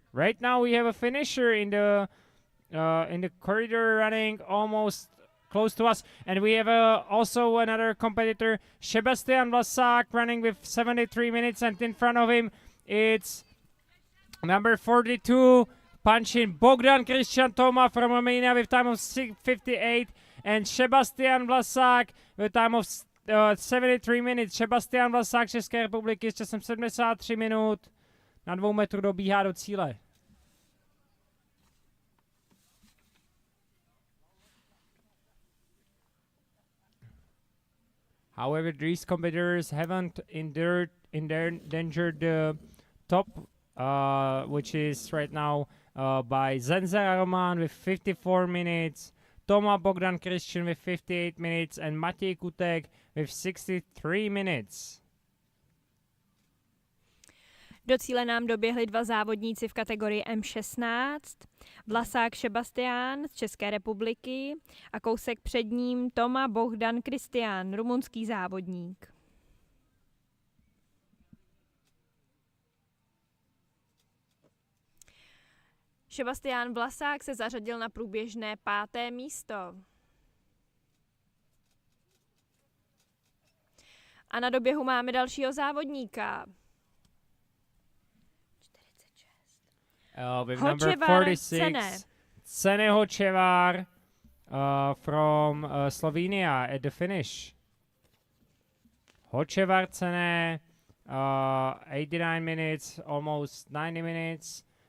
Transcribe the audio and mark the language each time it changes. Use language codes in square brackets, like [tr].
[en] Right now we have a finisher in the corridor running almost close to us, and we have also another competitor, Sebastian Vlasák, running with 73 minutes, and in front of him it's number 42 punching Bogdan Christian Toma from Romania with time of 6:58, and Sebastian Vlasák with time of 73 minutes. [cs] Sebastian Vlasák České republiky s časem 73 minut na 2 metru dobíhá do cíle. [en] However, these competitors haven't endangered the top, which is right now by Zenza Roman with 54 minutes, Toma Bogdan Christian with 58 minutes, and Matěj Kutek with 63 minutes. [cs] Do cíle nám doběhli 2 závodníci v kategorii M16, Vlasák Sebastián z České republiky a kousek před ním Toma Bogdan Kristián, rumunský závodník. Sebastián Vlasák se zařadil na průběžné 5. místo. A na doběhu máme dalšího závodníka. [en] With number 46, Cene Hočevar from Slovenia at the finish. Hočevar Cene, 89 minutes, almost 90 minutes.